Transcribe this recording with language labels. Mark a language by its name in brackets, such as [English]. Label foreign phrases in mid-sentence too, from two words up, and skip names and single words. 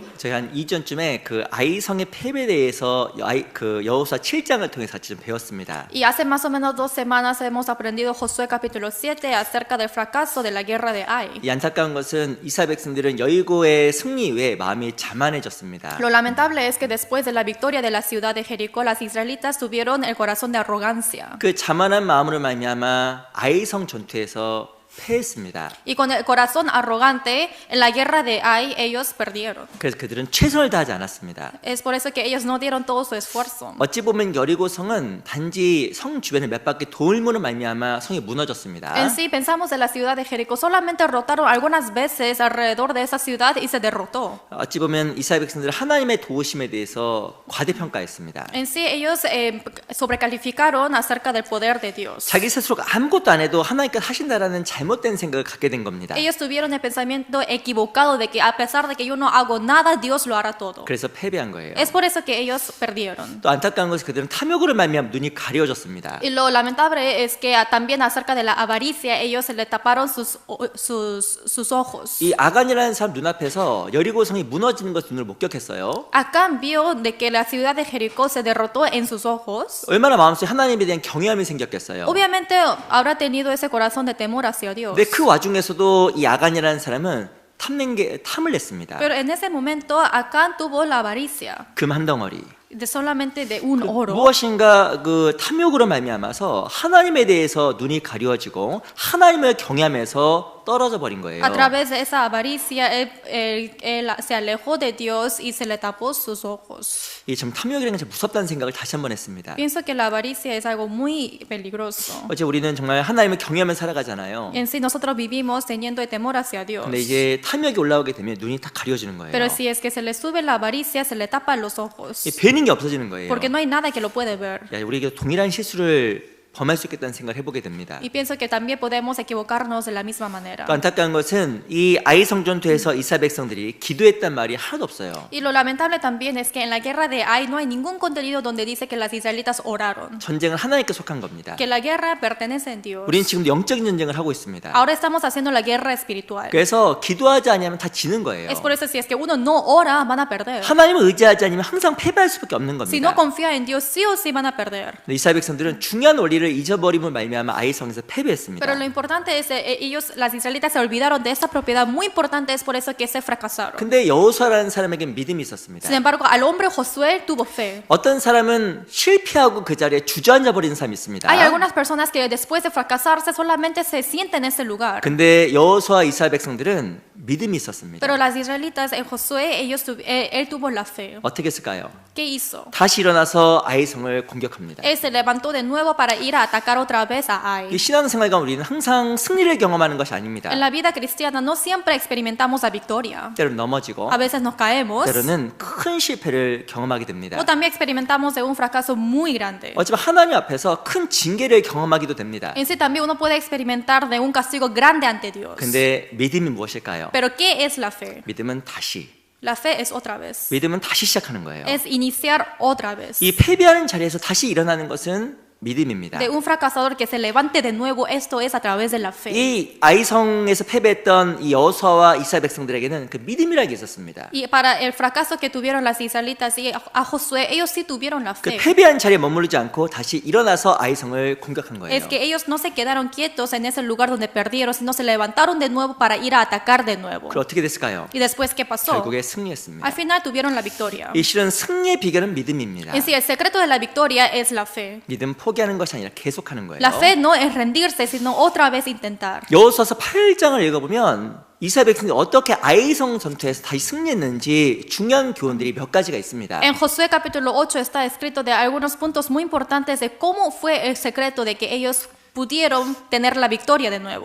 [Korean] 저희 한 2전쯤에 그 아이성의 패배에 대해서 그 여호수아 7장을 통해서 같이 좀 배웠습니다. [Spanish] Y hace más o menos 2 semanas hemos aprendido Josué capítulo 7 acerca del fracaso de la guerra de Ai. [Korean] 이 안타까운 것은 이스라엘 백성들은 여리고의 승리 외에 마음이 자만해졌습니다. [Spanish] Lo lamentable es que después de la victoria de la ciudad de Jericó, las israelitas tuvieron el corazón de arrogancia. [Korean] 그 자만한 마음으로 말미암아 아이성 전투에서 패했습니다. [Spanish] Y con el corazón arrogante, en la guerra de Ai, ellos perdieron. [Korean] 그래서 그들은 최선을 다하지 않았습니다. [Spanish] Es por eso que ellos no dieron todo su esfuerzo. [Korean] 어찌 보면 여리고 성은 단지 성 주변을 몇 바퀴 돌므로 말미암아 성이 무너졌습니다. [Spanish] En sí, pensamos de la ciudad de Jericó, solamente rotaron algunas veces alrededor de esa ciudad y se derrotó. [Korean] 어찌 보면 이스라엘 백성들은 하나님의 도우심에 대해서 과대평가했습니다. [Spanish] En sí, ellos sobrecalificaron acerca del poder de Dios. [Korean] 자기 스스로가 아무것도 안 해도 하나님께서 하신다라는 잘못된 생각을 갖게 된 겁니다. [Spanish] Ellos tuvieron el pensamiento equivocado de que a pesar de que yo no hago nada, Dios lo hará todo. [Korean] 그래서 패배한 거예요. [Spanish] Es por eso que ellos perdieron. [Korean] 또 안타까운 것은 그들은 탐욕으로 말미암아 눈이 가려졌습니다. [Spanish] Y lo lamentable es que también acerca de la avaricia, ellos se le taparon sus ojos. [Korean] 이 아간이라는 사람 눈앞에서 여리고 성이 무너지는 것을 눈으로 목격했어요. [Spanish] Acán vio de que la ciudad de Jericó se derrotó en sus ojos. [Korean] 얼마나 마음속에 하나님에 대한 경외함이 생겼겠어요. [Spanish] Obviamente habrá tenido ese corazón de temor hacia Dios. [Korean] 근데 그 와중에서도 이 아간이라는 사람은 탐을 냈습니다. [Spanish] Pero en ese momento Acán tuvo la avaricia [Korean] 금 한 덩어리. [Spanish] de solamente de un oro. [Korean] 무엇인가 그 탐욕으로 말미암아서 하나님에 대해서 눈이 가려지고 하나님을 경외하면서 떨어져 버린 거예요. [Spanish] A través de esa avaricia, él se alejó de Dios y se le tapó sus ojos. [Korean] 이 참 탐욕이라는 게 참 무섭다는 생각을 다시 한번 했습니다. [Spanish] Pienso que la avaricia es algo muy peligroso. [Korean] 어제 우리는 정말 하나님을 경외하며 살아가잖아요. [Spanish] En sí, nosotros vivimos teniendo el temor hacia Dios. [Korean] 근데 이제 탐욕이 올라오게 되면 눈이 다 가려지는 거예요. [Spanish] Pero si es que se le sube la avaricia, se le tapan los ojos. [Korean] 배는 게 없어지는 거예요. [Spanish] Porque no hay nada que lo puede ver. [Korean] 야, 우리가 동일한 실수를 범할 수 있겠다는 생각을 해보게 됩니다. [Spanish] Y pienso que también podemos equivocarnos de la misma manera. [Korean] 또 안타까운 것은 이 아이성 전투에서 이스라엘 백성들이 기도했단 말이 하나도 없어요. [Spanish] Y lo lamentable también es que en la guerra de Ai no hay ningún contenido donde dice que las israelitas oraron. [Korean] 전쟁은 하나님께 속한 겁니다. [Spanish] Que la guerra pertenece a Dios. [Korean] 우리는 지금 영적인 전쟁을 하고 있습니다. [Spanish] Ahora estamos haciendo la guerra espiritual. [Korean] 그래서 기도하지 않으면 다 지는 거예요. [Spanish] Es por eso si es que uno no ora, van a perder. [Korean] 하나님을 의지하지 않으면 항상 패배할 수밖에 없는 [Spanish] Si no [Korean] 겁니다. [Spanish] confía en Dios, sí o sí van a perder. [Korean] 이스라엘 백성들은 중요한 원리를 잊어버림을 말미암아 아이성에서 패배했습니다. [Spanish] Pero lo importante es ellos, las israelitas se olvidaron de esta propiedad muy importante, es por eso que se fracasaron. [Korean] 근데 여호수아라는 사람에겐 믿음이 있었습니다. [Spanish] Sin embargo, al hombre Josué tuvo fe. [Korean] 어떤 사람은 실패하고 그 자리에 주저앉아 버리는 사람이 있습니다. [Spanish] Hay algunas personas que después de fracasarse solamente se sienten en ese lugar. [Korean] 근데 여호수아 이스라엘 백성들은 믿음이 있었습니다. [Spanish] Pero las israelitas en Josué, él tuvo la fe. [Korean] 어떻게 했을까요? [Spanish] ¿Qué hizo? [Korean] 다시 일어나서 아이성을 공격합니다. [Spanish] Él se levantó de nuevo para ir a atacar otra vez a Ai. [Korean] 이 신앙생활과 우리는 항상 승리를 경험하는 것이 아닙니다. [Spanish] En la vida cristiana no siempre experimentamos la victoria. [Korean] 때로는 넘어지고 [Spanish] A veces nos caemos. [Korean] 때로는 큰 실패를 경험하게 됩니다. [Spanish] O también experimentamos de un fracaso muy grande. [Korean] 어쩌면 하나님 앞에서 큰 징계를 경험하기도 됩니다. [Spanish] En sí también uno puede experimentar de un castigo grande ante Dios. [Korean] 근데 믿음이 무엇일까요? [Spanish] Pero ¿qué es la fe? [Korean] 믿음은 다시. [Spanish] La fe es otra vez. [Korean] 믿음은 다시 시작하는 거예요. [Spanish] Es iniciar otra vez. [Korean] 이 패배하는 자리에서 다시 일어나는 것은 믿음입니다. [Spanish] De un fracasador que se levante de nuevo, esto es a través de la fe. [Korean] 이 아이성에서 패배했던 이 여호수아와 이스라엘 백성들에게는 그 믿음이라는 게 있었습니다. [Spanish] Y para el fracaso que tuvieron las israelitas y a Josué, ellos sí tuvieron la [Korean] 그 [Spanish] fe. [Korean] 패배한 자리에 머무르지 않고 다시 일어나서 아이성을 공격한 거예요. [Spanish] Es que ellos no se quedaron quietos en ese lugar donde perdieron, sino se levantaron de nuevo para ir a atacar de nuevo. [Korean] 그럼 어떻게 됐을까요? [Spanish] Y después, ¿qué pasó? [Korean] 결국에 승리했습니다. [Spanish] Al final tuvieron la victoria. [Korean] 이 실은 승리의 비결은 믿음입니다. [Spanish] En sí, el secreto de la victoria es la fe. [Korean] 믿음 포기하는 것이 아니라 계속하는 거예요. [Spanish] La fe no es rendirse, sino otra vez intentar. [Korean] 여호수아서 8장을 읽어보면 이스라엘 백성들이 어떻게 아이성 전투에서 다시 승리했는지 중요한 교훈들이 몇 가지가 있습니다. [Spanish] En Josué capítulo 8 está escrito de algunos puntos muy importantes de cómo fue el secreto de que ellos pudieron tener la victoria de nuevo.